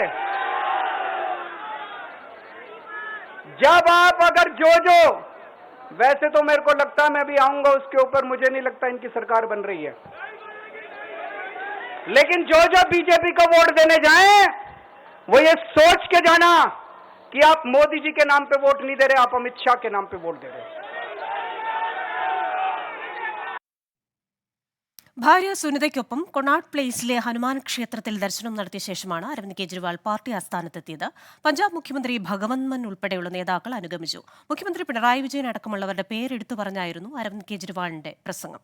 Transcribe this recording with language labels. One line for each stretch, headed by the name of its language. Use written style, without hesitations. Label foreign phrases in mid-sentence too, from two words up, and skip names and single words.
Hindi: जब आप अगर जो वैसे तो मेरे को लगता है मैं भी आऊंगा उसके ऊपर, मुझे नहीं लगता इनकी सरकार बन रही है, लेकिन जो बीजेपी को वोट देने जाएं वो ये सोच के जाना कि आप मोदी जी के नाम पे वोट नहीं दे रहे, आप अमित शाह के नाम पे वोट दे रहे.
Malayalam: ഭാര്യ സുനിതയ്ക്കൊപ്പം കൊണാട്ട് പ്ലേസിലെ ഹനുമാൻ ക്ഷേത്രത്തിൽ ദർശനം നടത്തിയ ശേഷമാണ് അരവിന്ദ് കെജ്രിവാൾ പാർട്ടി ആസ്ഥാനത്തെത്തിയത്. പഞ്ചാബ് മുഖ്യമന്ത്രി ഭഗവന്ത് മാൻ ഉൾപ്പെടെയുള്ള നേതാക്കൾ അനുഗമിച്ചു. മുഖ്യമന്ത്രി പിണറായി വിജയൻ അടക്കമുള്ളവരുടെ പേരെടുത്തു പറഞ്ഞായിരുന്നു അരവിന്ദ് കെജ്രിവാളിന്റെ പ്രസംഗം.